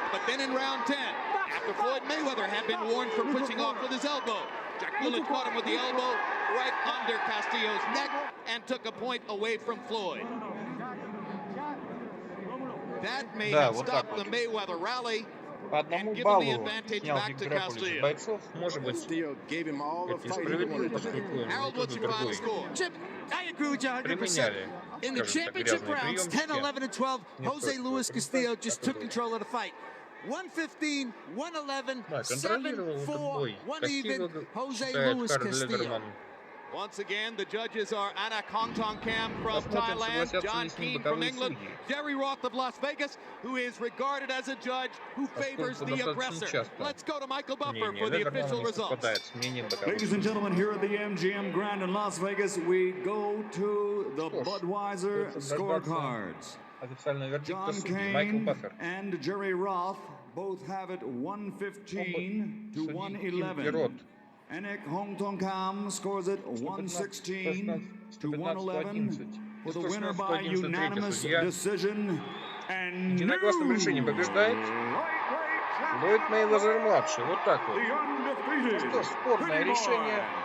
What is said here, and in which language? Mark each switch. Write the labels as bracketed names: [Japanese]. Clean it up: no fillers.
[English] But then in round 10, after Floyd Mayweather had been warned for pushing off with his elbow, Dracula caught him with the elbow right under Castillo's neck and took a point away from Floyd. That may have stopped the Mayweather rally. [Russian] По одному баллу снял Вик Дракула бойцов, может быть, это справедливо, поскольку применяли, [English] in the championship rounds, 10, 11, and 12, Hose Luis Castillo just took control of the fight. 115, 111, 7-4, 1 even, Hose Luis Castillo. Once again, the judges are Anna Kongtongkam from Thailand, John Keane from England, Jerry Roth of Las Vegas, who is regarded as a judge who favors the aggressor. Let's go to Michael Buffer for the official results. Ladies and gentlemen, here at the EmDжиЭм Гранд in Las Vegas, we go to the Budweiser scorecards. John Keane and Jerry Roth both have it 115 to 111. Anik Kongtongkam scores it 116 to 111 for the winner by unanimous decision. And [Russian] единогласным решением побеждает Флойд Мейвезер младший. Вот так вот. Ну что ж, спорное решение.